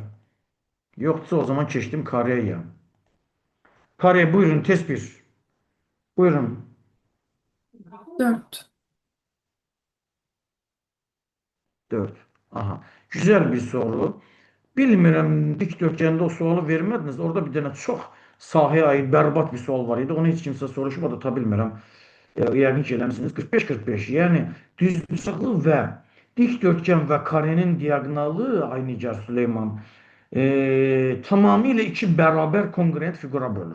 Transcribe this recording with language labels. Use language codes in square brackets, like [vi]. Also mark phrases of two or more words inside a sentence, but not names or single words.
[tr] Yoksa o zaman keçdim kareye. Kare buyurun test 1. Buyurun. 4. 4. Aha. Güzel bir soru. [az] Bilmirəm dikdörtgəndə o sualı vermədiniz. Orada bir dənə çox sahəyə aid bərbad bir sual var idi. Onu heç kimsə soruşmadı, ta bilmirəm. Yəqin ki eləmisiniz. 45-45. Yəni düzbucaqlı və dikdörtgən və karenin diagonalı ay Nigar Süleyman tamamilə iki bərabər kongruent fiqura bölür.